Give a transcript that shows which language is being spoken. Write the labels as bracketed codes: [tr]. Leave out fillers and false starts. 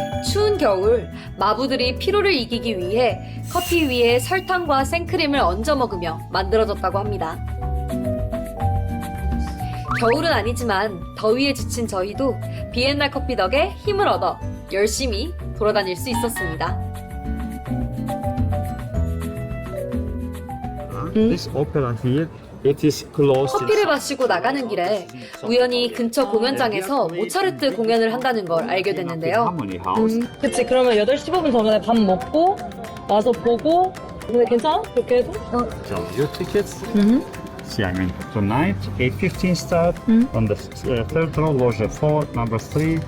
[ko] 추운 겨울, 마부들이 피로를 이기기 위해 커피 위에 설탕과 생크림을 얹어 먹으며 만들어졌다고 합니다. 겨울은 아니지만 더위에 지친 저희도 비엔나 커피 덕에 힘을 얻어 열심히 돌아다닐 수 있었습니다. [en] This opera here, it is closed. [ko] 커피를 마시고 나가는 길에 우연히 근처 공연장에서 모차르트 공연을 한다는 걸 알게 됐는데요. [en] Harmony House. [ko] 그치, 그러면 8시 15분 전에 밥 먹고 와서 보고. 근데 괜찮아? 그렇게 해도? [en] So your tickets. See, I mean, tonight 8:15 start on the third row, loge 4, number 3.